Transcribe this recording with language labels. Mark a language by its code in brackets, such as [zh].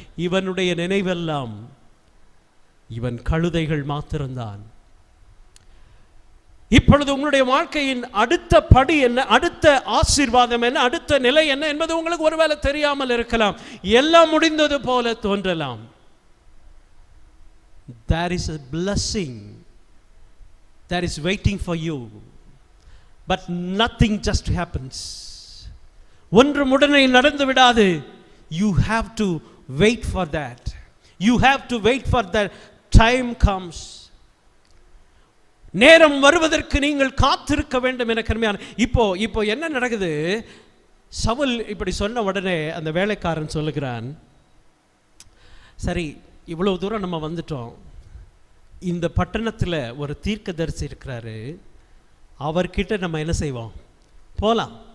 [ta] இவனுடைய நினைவெல்லாம் இவன் கழுதைகள் மாத்திருந்தான். இப்பொழுது உங்களுடைய வாழ்க்கையின் அடுத்த படி என்ன, அடுத்த ஆசீர்வாதம் என்ன, அடுத்த நிலை என்ன என்பது உங்களுக்கு ஒருவேளை தெரியாமல் இருக்கலாம். எல்லாம் முடிந்தது போல தோன்றலாம். [en] There is a blessing that is waiting for you, but nothing just happens. [ta] ஒன்று உடனே நடந்து விடாது. [en] You have to wait for that. You have to wait for that time comes. [ta] நேரம் வருவதற்கு நீங்கள் காத்திருக்க வேண்டும். என கருமையான இப்போ என்ன நடக்குது? சவுல் இப்படி சொன்ன உடனே அந்த வேலைக்காரன் சொல்லுகிறான், சரி இவ்வளவு தூரம் நம்ம வந்துட்டோம், இந்த பட்டணத்தில் ஒரு தீர்க்கதரிசி இருக்கிறாரு, அவர்கிட்ட நம்ம என்ன செய்வோம், போகலாம்.